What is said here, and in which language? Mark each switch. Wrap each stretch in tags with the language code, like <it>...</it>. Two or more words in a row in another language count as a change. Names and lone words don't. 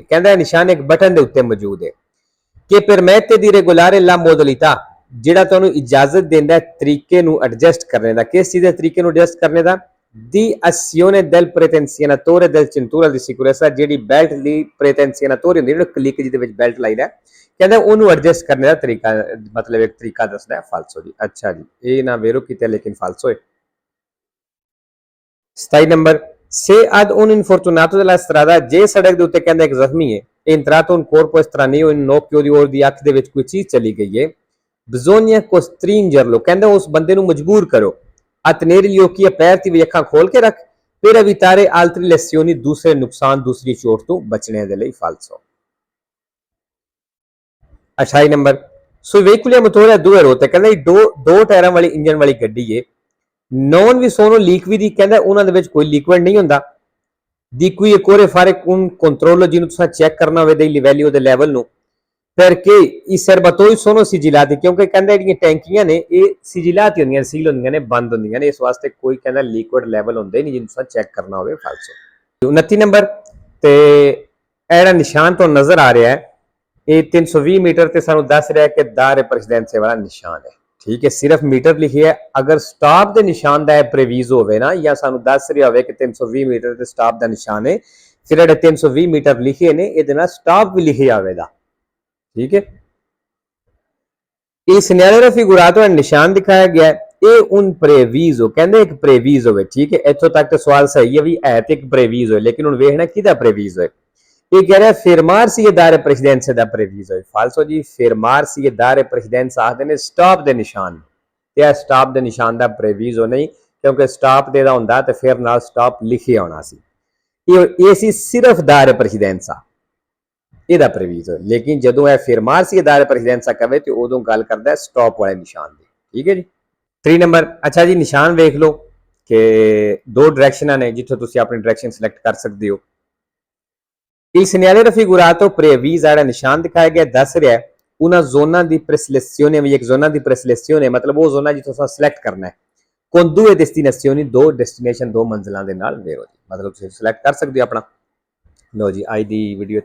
<pa>ਕਹਿੰਦਾ ਨਿਸ਼ਾਨ ਇੱਕ ਬਟਨ ਦੇ ਉੱਤੇ ਮੌਜੂਦ ਹੈ</pa> <it>che permette di regolare la modalità</it> <pa>ਜਿਹੜਾ ਤੁਹਾਨੂੰ ਇਜਾਜ਼ਤ ਦਿੰਦਾ ਹੈ ਤਰੀਕੇ ਨੂੰ ਐਡਜਸਟ ਕਰਨੇ ਦਾ ਕਿਸ ਚੀਜ਼ ਦੇ ਤਰੀਕੇ ਨੂੰ ਐਡਜਸਟ ਕਰਨੇ ਦਾ</pa> <it>di azione del pretenzionatore del cintura di sicurezza</it> <pa>ਜਿਹੜੀ ਬੈਲਟ ਦੀ pretenzionatore ਹੁੰਦੀ ਜਿਹੜਾ ਕਲਿੱਕ ਜਿਹਦੇ ਵਿੱਚ ਬੈਲਟ ਲਾਈਦਾ ਕਹਿੰਦਾ ਉਹਨੂੰ ਐਡਜਸਟ ਕਰਨੇ ਦਾ ਤਰੀਕਾ ਮਤਲਬ ਇੱਕ ਤਰੀਕਾ ਦੱਸਦਾ ਹੈ ਫਾਲਸੋ ਜੀ ਅੱਛਾ ਜੀ ਇਹ ਨਾ ਵੇਰੋ ਕਿਤੇ ਲੇਕਿਨ ਫਾਲਸੋ ਹੈ 27 ਨੰਬਰ</pa> <it>se ad un infortunato della strada</it> <pa>ਜੇ ਸੜਕ ਦੇ ਉੱਤੇ ਕਹਿੰਦਾ ਇੱਕ ਜ਼ਖਮੀ ਹੈ</pa> <it>entrato un corpo estraneo in un occhio di or</it> <pa>ਦੀ ਅੱਖ ਦੇ ਵਿੱਚ ਕੋਈ ਚੀਜ਼ ਚਲੀ ਗਈ ਹੈ</pa> <it>bisogna costringerlo</it> <pa>ਕਹਿੰਦਾ ਉਸ ਬੰਦੇ ਨੂੰ ਮਜਬੂਰ ਕਰੋ</pa> <it>a tenere gli occhi aperti</it> <pa>ਵੀ ਅੱਖਾਂ ਖੋਲ ਕੇ ਰੱਖ</pa> <it>per evitare altre lesioni</it> <pa>ਦੂਸਰੇ ਨੁਕਸਾਨ ਦੂਸਰੀ ਚੋਟ ਤੋਂ ਬਚਣੇ ਦੇ ਲਈ ਫਾਲਸੋ 28 ਨੰਬਰ</pa> <it>sui veicoli a motore a due ruote</it> <pa>ਕਹਿੰਦਾ ਦੋ ਟਾਇਰਾਂ ਵਾਲੀ ਇੰਜਨ ਵਾਲੀ ਗੱਡੀ ਹੈ</pa> <it>non vi sono liquidi</it> <pa>ਕਹਿੰਦਾ ਉਹਨਾਂ ਦੇ ਵਿੱਚ ਕੋਈ ਲਿਕੁਇਡ ਨਹੀਂ ਹੁੰਦਾ</pa> <it>di cui occorre fare un controllo</it> <pa>ਜਿਹਨੂੰ ਤੁਸੀਂ ਚੈੱਕ ਕਰਨਾ ਹੋਵੇ ਦੇ livello ਦੇ ਲੈਵਲ ਨੂੰ</pa> <it>perché i serbatoi sono sigillati</it> <pa>ਕਿਉਂਕਿ ਕਹਿੰਦਾ ਜਿਹੜੀਆਂ ਟੈਂਕੀਆਂ ਨੇ ਇਹ ਸਿਜਿਲਾਤੀ ਹੁੰਦੀਆਂ ਸੀਲ ਹੁੰਦੀਆਂ ਨੇ ਬੰਦ ਹੁੰਦੀਆਂ ਨੇ ਇਸ ਵਾਸਤੇ ਕੋਈ ਕਹਿੰਦਾ ਲਿਕੁਇਡ ਲੈਵਲ ਹੁੰਦੇ ਨਹੀਂ ਜਿਹਨੂੰ ਤੁਸੀਂ ਚੈੱਕ ਕਰਨਾ ਹੋਵੇ ਫਾਲਸੋ 29 ਨੰਬਰ ਤੇ ਇਹੜਾ ਨਿਸ਼ਾਨ ਤੋਂ ਨਜ਼ਰ ਆ ਰਿਹਾ ਹੈ ਇਹ 320 ਮੀਟਰ ਤੇ ਸਾਨੂੰ ਦੱਸ ਰਿਹਾ ਕਿ ਦਾਰੇ ਪ੍ਰੈਜ਼ੀਡੈਂਸੀ ਵਾਲਾ ਨਿਸ਼ਾਨ ਹੈ ਠੀਕ ਹੈ ਸਿਰਫ ਮੀਟਰ ਲਿਖਿਆ ਹੈ ਅਗਰ ਸਟਾਪ ਦੇ ਨਿਸ਼ਾਨ ਦਾ ਪ੍ਰੇਵੀਜ਼ ਹੋਵੇ ਨਾ ਜਾਂ ਸਾਨੂੰ ਦੱਸ ਰਿਹਾ ਹੋਵੇ ਕਿ 320 ਮੀਟਰ ਤੇ ਸਟਾਪ ਦਾ ਨਿਸ਼ਾਨ ਹੈ ਫਿਰ ਜਿਹੜੇ 320 ਮੀਟਰ ਲਿਖੇ ਨੇ ਇਹਦੇ ਨਾਲ ਸਟਾਪ ਵੀ ਲਿਖਿਆ ਹੋਵੇਗਾ ठीक है</pa> <it>il segnale raffigurato è</it> <pa>ਨਿਸ਼ਾਨ ਦਿਖਾਇਆ ਗਿਆ ਇਹ</pa> <it>un previso</it> <pa>ਕਹਿੰਦੇ ਇੱਕ previso ਹੋਵੇ ਠੀਕ ਹੈ ਇੱਥੋਂ ਤੱਕ ਤਾਂ ਸਵਾਲ ਸਹੀ ਹੈ ਵੀ ਹੈ ਤੇ ਇੱਕ previso ਹੈ ਲੇਕਿਨ ਹੁਣ ਵੇਖਣਾ ਕਿਹਦਾ previso ਹੈ ਇਹ ਕਹਿ ਰਿਹਾ</pa> <it>fermarsi e dare precedenza</it> <pa>ਦਾ previso ਹੈ ਫਾਲਸੋ ਜੀ</pa> <it>fermarsi e dare precedenza</it> <pa>ਆਖਦੇ ਨੇ ਸਟਾਪ ਦੇ ਨਿਸ਼ਾਨ ਤੇ ਇਹ ਸਟਾਪ ਦੇ ਨਿਸ਼ਾਨ ਦਾ previso ਨਹੀਂ ਕਿਉਂਕਿ ਸਟਾਪ ਦੇ ਦਾ ਹੁੰਦਾ ਤੇ ਫਿਰ ਨਾਲ ਸਟਾਪ ਲਿਖਿਆ ਹੋਣਾ ਸੀ ਇਹ ਸੀ ਸਿਰਫ</pa> <it>dare precedenza</it> <pa>ਇਹਦਾ ਪ੍ਰੇਵੀਜ਼ ਹੈ ਲੇਕਿਨ ਜਦੋਂ ਇਹ</pa> <it>fermarsi e dare precedenza</it> <pa>ਕਹੇ ਤੇ ਉਦੋਂ ਗੱਲ ਕਰਦਾ ਹੈ ਸਟਾਪ ਵਾਲੇ ਨਿਸ਼ਾਨ ਦੀ ਠੀਕ ਹੈ ਜੀ 3 ਨੰਬਰ ਅੱਛਾ ਜੀ ਨਿਸ਼ਾਨ ਵੇਖ ਲਓ ਕਿ 2 ਡਾਇਰੈਕਸ਼ਨਾਂ ਨੇ ਜਿੱਥੋਂ ਤੁਸੀਂ ਆਪਣੀ ਡਾਇਰੈਕਸ਼ਨ ਸਿਲੈਕਟ ਕਰ ਸਕਦੇ ਹੋ।</pa> <it>Il segnale raffigurato previsa</it> <pa>ਜਿਹੜਾ ਨਿਸ਼ਾਨ ਦਿਖਾਇਆ ਗਿਆ ਦੱਸ ਰਿਹਾ ਹੈ ਉਹਨਾਂ ਜ਼ੋਨਾਂ ਦੀ preselezione ਵੀ ਇੱਕ ਜ਼ੋਨਾਂ ਦੀ preselezione ਮਤਲਬ ਉਹ ਜ਼ੋਨਾਂ ਜਿੱਥੋਂ ਤੁਸੀਂ ਸਿਲੈਕਟ ਕਰਨਾ ਹੈ</pa> <it>con 2 destinazioni</it> <pa>2 ਡੈਸਟੀਨੇਸ਼ਨ 2 ਮੰਜ਼ਿਲਾਂ ਦੇ ਨਾਲ ਵੇਰੋ ਜੀ ਮਤਲਬ ਤੁਸੀਂ ਸਿਲੈਕਟ ਕਰ ਸਕਦੇ ਹੋ ਆਪਣਾ। ਲਓ ਜੀ ਅੱਜ ਦੀ ਵੀਡੀਓ</pa>